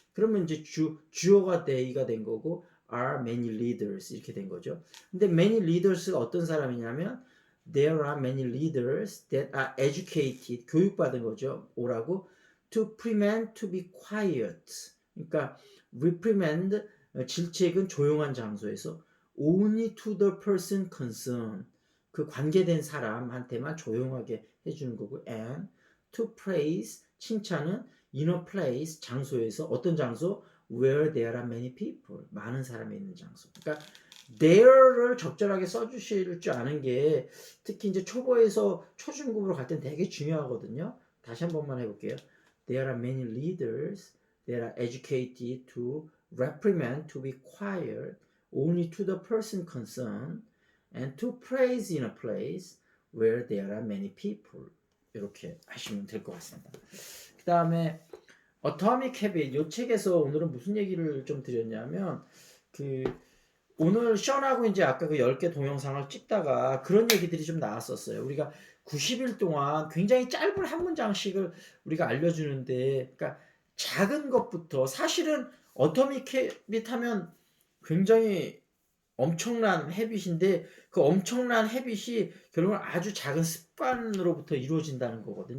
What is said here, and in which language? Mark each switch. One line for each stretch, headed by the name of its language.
Korean: 그러면 이제 주어가 they가 된 거고
English: are many leaders
Korean: 이렇게 된 거죠. 근데
English: many leaders가 어떤 사람이냐면 there are many leaders that are educated
Korean: 교육받은 거죠.
English: 오라고 to prevent to be quiet. 그러니까 reprimand 질책은 조용한 장소에서 only to the person concerned 그 관계된 사람한테만 조용하게 해주는 거고 and to praise 칭찬은 in a place 장소에서 어떤 장소 where there are many people 많은 사람이 있는 장소.
Korean: 그러니까 there를 적절하게 써주실 줄 아는 게 특히 이제 초보에서 초중급으로 갈 땐 되게 중요하거든요. 다시 한 번만 해볼게요.
English: There are many leaders that are educated to reprimand, to be quiet, only to the person concerned, and to praise in a place where there are many people.
Korean: 이렇게 하시면 될 것 같습니다. 그 다음에 Atomic Habit 이 책에서 오늘은 무슨 얘기를 좀 드렸냐면 그 오늘 션하고 인제 아까 그 10개 동영상을 찍다가 그런 얘기들이 좀 나왔었어요. 우리가 90일 동안 굉장히 짧은 한 문장씩을 우리가 알려주는데, 그러니까 작은 것부터 사실은 어토믹 해빗 하면 굉장히 엄청난 해빗인데, 그 엄청난 해빗이 결국은 아주 작은 습관으로부터 이루어진다는 거거든요.